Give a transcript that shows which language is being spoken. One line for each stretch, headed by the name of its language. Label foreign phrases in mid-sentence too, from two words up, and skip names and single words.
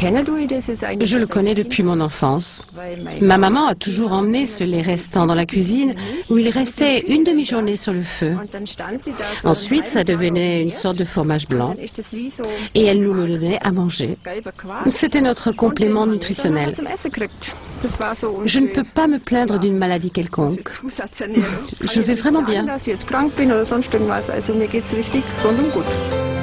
French: Je le connais depuis mon enfance. Ma maman a toujours emmené ce lait restant dans la cuisine où il restait une demi-journée sur le feu. Ensuite, ça devenait une sorte de fromage blanc et elle nous le donnait à manger. C'était notre complément nutritionnel. Je ne peux pas me plaindre d'une maladie quelconque. Je vais vraiment bien.
German: dass ich jetzt krank bin oder sonst irgendwas. Also mir geht es richtig rundum gut.